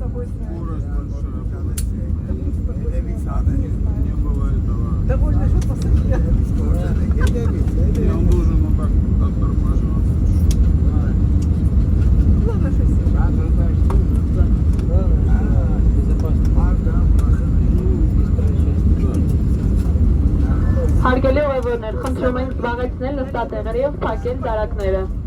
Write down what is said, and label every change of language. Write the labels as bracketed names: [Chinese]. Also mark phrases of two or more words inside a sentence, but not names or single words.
[Russian] Скорость большая была. Не было этого. Довольно, что посадили. И он должен вот так оттормаживаться. Главное, что все. [Armenian] Հարգելի ուղևորներ, խնդրում ենք զբաղեցնել նստատեղերը և փակել դարակները։